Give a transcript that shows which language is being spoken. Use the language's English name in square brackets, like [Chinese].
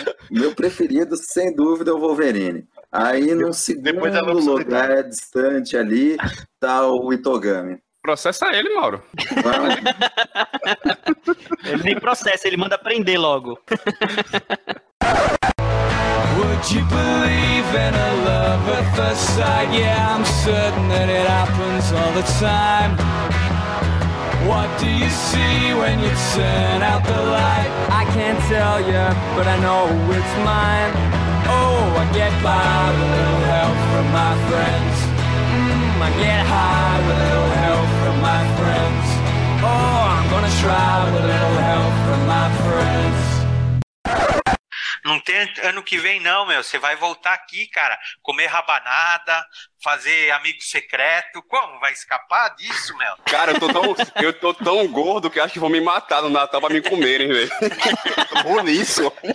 [Portuguese] Meu preferido, sem dúvida, é o Wolverine. Aí, no segundo lugar, Solitário. Distante ali, tá o Itogami. Processa ele, Mauro. Ele nem processa, ele manda prender logo. [English] Would you believe in a love at first sight? Yeah, I'm certain that it happens all the time. What do you see when you turn out the light? I can't tell you, but I know it's mine. Oh, I get by with a little help from my friends. I get high with a little help from my friends. Oh, I'm gonna try with a little help from my friends. [Portuguese] Não tem ano que vem, não, meu. Você vai voltar aqui, cara, comer rabanada, fazer amigo secreto. Como? Vai escapar disso, meu? Cara, eu tô tão gordo que acho que vão me matar no Natal pra me comerem, velho. Boníssimo.